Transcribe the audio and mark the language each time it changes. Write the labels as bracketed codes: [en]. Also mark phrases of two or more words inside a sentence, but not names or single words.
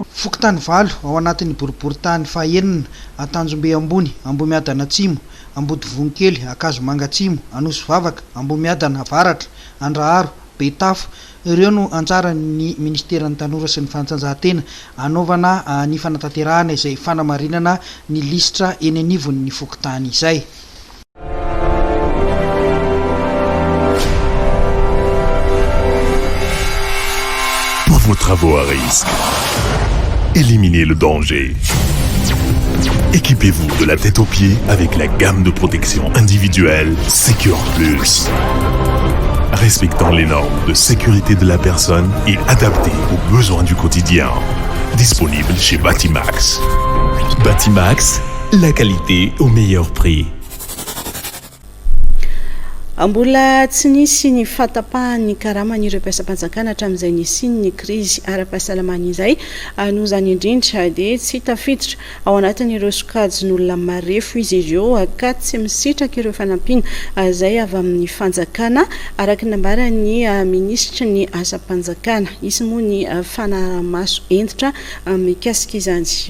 [mg] Fokotany valo ao anatin'ny boribory-tany fahaenina Atanjombe ambony Ambomiadana atsimo, Ambody vonikely Akazo manga atsimo, Anosy vavaka Ambomiadana avaratra, Andraharo Betafo. Ireo no anjaran'ny ministera ny tanora sy ny fanatanjahantena anaovana ny fanatanterahana izay fanamarinana ny lisitra eny anivon'ny fokotany izay. [fr] Pour vos travaux à risque, éliminez le danger. Équipez-vous de la tête aux pieds avec la gamme de protection individuelle Secure Plus. Respectant les normes de sécurité de la personne et adapté aux besoins du quotidien. Disponible chez Batimax. Batimax, la qualité au meilleur prix. [mg] Mbola tsy nisy ny fatapahan'ny karaman'ireo mpiasam-panjakana hatramin'izay nisy ny krizy ara-pahasalamana izay no zany indrindra dia tsy tafiditra ao anatin'ireo sokajin'olona marefo izy ireo ka tsy misitraka ireo fanampiana izay avy amin'ny fanjakana araka nambarany ministra ny asa-panjakana isy moa ny fanaramaso entitra mikasika izany.